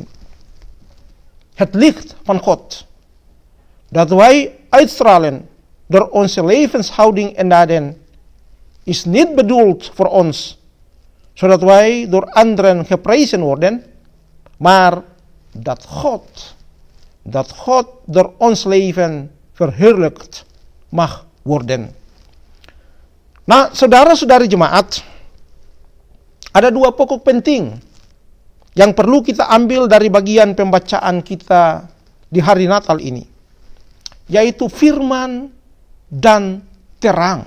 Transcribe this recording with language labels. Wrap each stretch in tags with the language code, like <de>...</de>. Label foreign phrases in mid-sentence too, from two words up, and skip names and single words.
<nl>Het licht van God, dat wij uitstralen door onze levenshouding en daden, is niet bedoeld voor ons, zodat wij door anderen geprezen worden, maar dat God door ons leven verheerlijkt mag worden.</nl> <id>Nah, saudara-saudari jemaat, ada dua pokok penting yang perlu kita ambil dari bagian pembacaan kita di hari Natal ini, yaitu firman dan terang.</id>